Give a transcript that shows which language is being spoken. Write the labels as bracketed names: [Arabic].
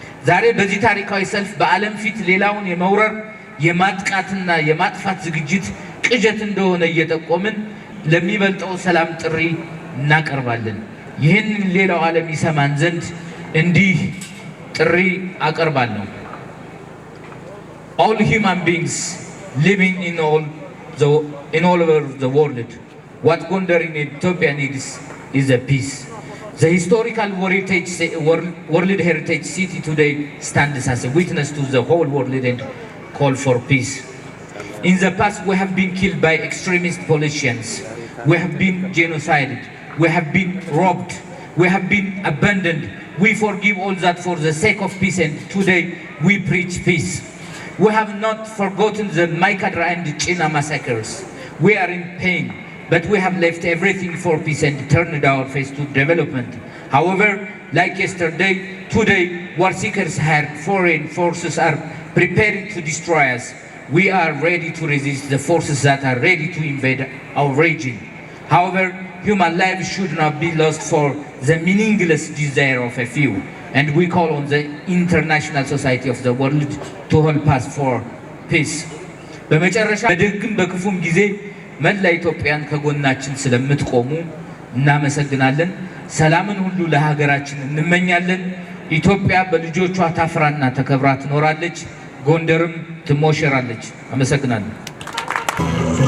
[Amharic] ዛሬ በዚህ ታሪካዊ ሰልፍ በዓለም ፊት ሌላውን የመውረር የማጥቃትና የማጥፋት ዝግጅት ቅዠት እንደሆነ እየጠቆምን ለሚበልጠው ሰላም ጥሪ እናቀርባለን። ይህንን ሌላው ዓለም ይሰማን ዘንድ እንዲህ ጥሪ አቀርባለሁ። [English] All human beings living in all over the world, what Gondar in Ethiopia needs is a peace. The historical World Heritage City today stands as a witness to the whole world and call for peace. In the past, we have been killed by extremist politicians. We have been genocided. We have been robbed. We have been abandoned. We forgive all that for the sake of peace, and today we preach peace. We have not forgotten the Maikadra and China massacres. We are in pain, but we have left everything for peace and turned our face to development. However, like yesterday, today, war seekers and foreign forces are preparing to destroy us. We are ready to resist the forces that are ready to invade our region. However, human life should not be lost for the meaningless desire of a few. and we call on the international society of the world to help us for peace. [Amharic] በመጨረሻ በደግም በክፉም ጊዜ መላ ኢትዮጵያን ከጎናችን ስለምትቆሙ እናመሰግናለን። ሰላምን ሁሉ ለሀገራችን እንመኛለን። ኢትዮጵያ በልጆቿ ታፍራና ተከብራ ትኖራለች። ጎንደርም ትሞሸራለች። አመሰግናለሁ።